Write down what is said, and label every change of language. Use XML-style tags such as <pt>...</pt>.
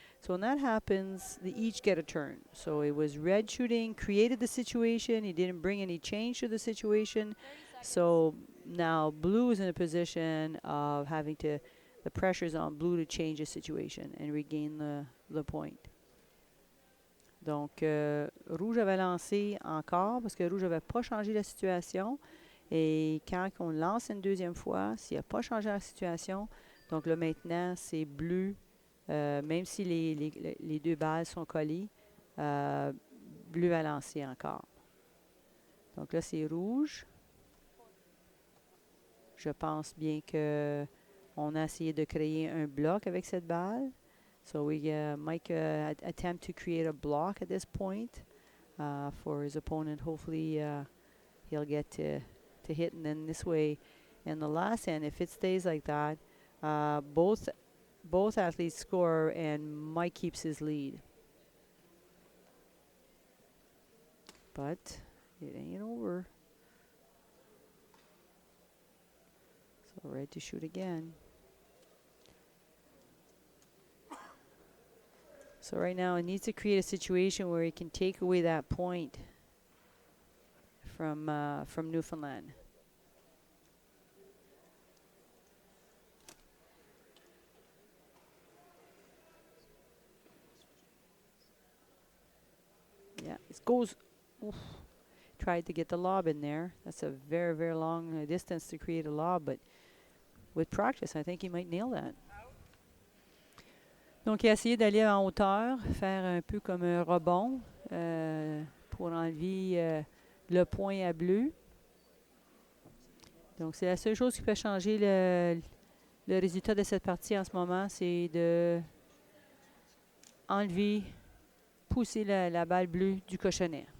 <en>So when that happens, they each get a turn. So it was red shooting, created the situation. He didn't bring any change to the situation. So now blue is in a position of having to, the pressure's on blue to change the situation and regain the point.</en> <fr>Donc, rouge avait lancé encore parce que rouge n'avait pas changé la situation. Et quand on lance une deuxième fois, s'il n'a pas changé la situation, donc là maintenant, c'est bleu. Même si les deux balles sont collées, bleu a lancé encore. Donc là, c'est rouge. Je pense bien qu'on a essayé de créer un bloc avec cette balle.</fr> <en>So Mike attempt to create a block at this point for his opponent. Hopefully he'll get to hit, and then this way in the last end, if it stays like that, both athletes score and Mike keeps his lead. But it ain't over. So red to shoot again. So right now it needs to create a situation where he can take away that point from Newfoundland. Yeah, it goes. Oof. Tried to get the lob in there. That's a very, very long distance to create a lob, but with practice, I think he might nail that.</en> <fr>Donc, il a essayé d'aller en hauteur, faire un peu comme un rebond pour enlever le point à bleu. Donc, c'est la seule chose qui peut changer le résultat de cette partie en ce moment, c'est de enlever, pousser la balle bleue du cochonnet.</fr>